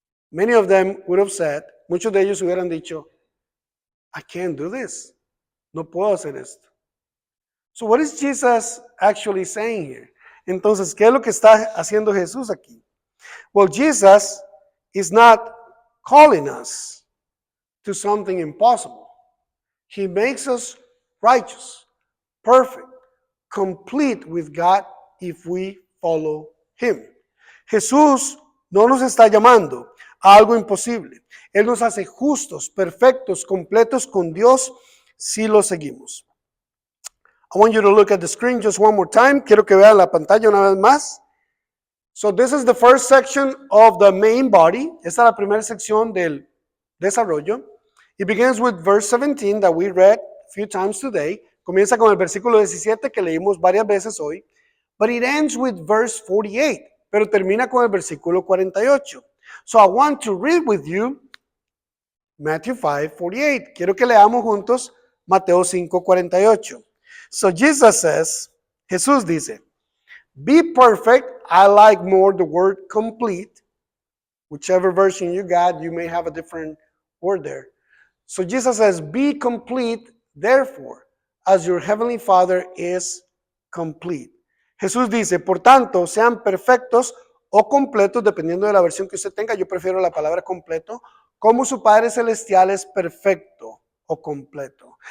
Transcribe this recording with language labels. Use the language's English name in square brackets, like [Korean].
[English] Many of them would have said, [Spanish] muchos de ellos hubieran dicho, [English] I can't do this. [Spanish] No puedo hacer esto. [English] So what is Jesus actually saying here? [Spanish] Entonces, ¿qué es lo que está haciendo Jesús aquí? [English] Well, Jesus is not calling us to something impossible. He makes us righteous, perfect, complete with God if we follow Him. [Spanish] Jesús no nos está llamando a algo imposible. Él nos hace justos, perfectos, completos con Dios si lo seguimos. [English] I want you to look at the screen just one more time. [Spanish] Quiero que vean la pantalla una vez más. [English] So this is the first section of the main body. [Spanish] Esta es la primera sección del desarrollo. [English] It begins with verse 17 that we read a few times today. [Spanish] Comienza con el versículo 17 que leímos varias veces hoy. [English] But it ends with verse 48. [Spanish] Pero termina con el versículo 48. [English] So I want to read with you Matthew 5:48. [Spanish] Quiero que leamos juntos Mateo 5:48. [English] So Jesus says, [Spanish] Jesús dice, [English] be perfect. I like more the word complete. Whichever version you got, you may have a different word there. So Jesus says, be complete, therefore, as your heavenly Father is complete. [Spanish] Jesús dice, por tanto, sean perfectos o completos, dependiendo de la versión que usted tenga. Yo prefiero la palabra completo, como su Padre Celestial es perfecto o completo.